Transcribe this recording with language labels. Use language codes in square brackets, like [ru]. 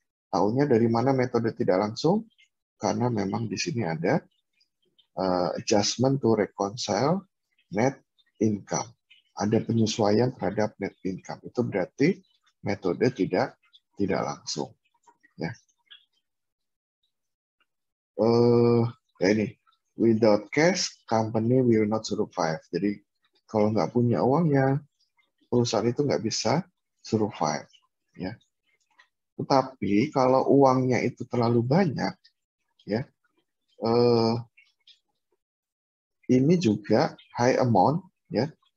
[id] Tahunya dari mana metode tidak langsung? Karena memang di sini ada [en] adjustment to reconcile net income. [id] Ada penyesuaian terhadap net income. Itu berarti metode tidak langsung. Ya. Ya ini, [en] without cash, company will not survive. [id] Jadi kalau nggak punya uangnya, perusahaan itu nggak bisa survive. Ya. Tetapi kalau uangnya itu terlalu banyak, ya, ini juga high amount, ya.